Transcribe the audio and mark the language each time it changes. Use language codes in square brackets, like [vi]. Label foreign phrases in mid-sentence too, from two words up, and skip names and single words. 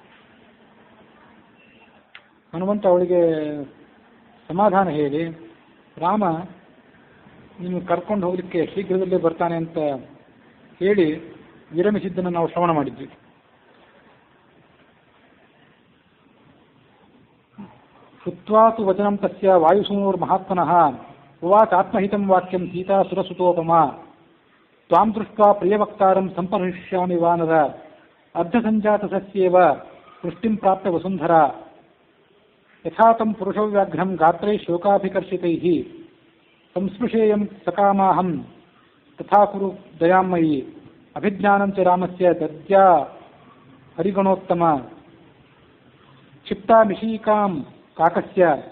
[kn] ಹನುಮಂತ ಅವಳಿಗೆ ಸಮಾಧಾನ ಹೇಳಿ ರಾಮ ನಿಮಗೆ ಕರ್ಕೊಂಡು ಹೋಗ್ಲಿಕ್ಕೆ ಶೀಘ್ರದಲ್ಲೇ ಬರ್ತಾನೆ ಅಂತ ಹೇಳಿ ವಿರಮಿಸಿದ್ದನ್ನು ನಾವು ಶ್ರವಣ ಮಾಡಿದ್ವಿ. [sa] ಶುತ್ವಾ ತು ವಚನಂ ತಸ್ಯ ವಾಯುಸೂನೋರ್ ಮಹಾತ್ಮನಃ ಉವಾಚ ಆತ್ಮಹಿತಂ ವಾಕ್ಯಂ ಸೀತಾ ಸುರಸುತೋಪಮ ತ್ವಾಂ ದೃಷ್ಟ್ವಾ ಪ್ರಿಯವಕ್ತಾರಂ ಸಂಪರ್ಹಿಷ್ಯಾಮಿ ವಾನರ ಅರ್ಧಸಂಜಾತ ಸಸ್ಯೇವ ಪೃಷ್ಟಿಂ ಪ್ರಾಪ್ತ ವಸುಂಧರ ಯಥಾತಂ ಪುರುಷವ್ಯಾಘ್ರಂ ಗಾತ್ರೈ ಶೋಕಾಭಿಕರ್ಷಿತೈಃ ಸಂಸ್ಪೃಶೇಯಂ ಸಕಾಮಾಹಂ ತಥಾ ಕುರು ದಯಾಮಯಿ ಅಭಿಜ್ಞಾನಂ ಚ ರಾಮಸ್ಯ ದದ್ಯಾ ಹರಿಗಣೋತ್ತಮ ಕ್ಷಿಪ್ತಾ ನಿಶೀಕಾಂ ಕಾಕಸ್ಯ